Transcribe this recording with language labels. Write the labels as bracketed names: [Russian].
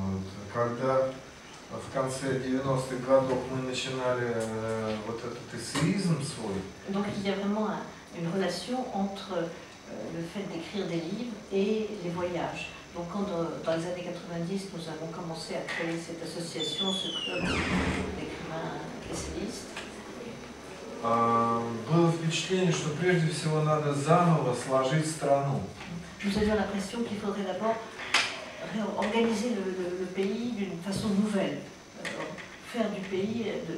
[Russian] Вот, когда в конце 90-х годов мы начинали вот этот эссеизм свой. [French] Donc il y a vraiment une relation entre le fait d'écrire des livres et les voyages. Donc quand dans les années 90, nous avons commencé à créer cette association, ce club d'écrivains essayistes, [Russian] было впечатление, что прежде всего надо заново сложить страну. [French] nous avions l'impression qu'il faudrait d'abord organiser le pays d'une façon nouvelle, faire du pays,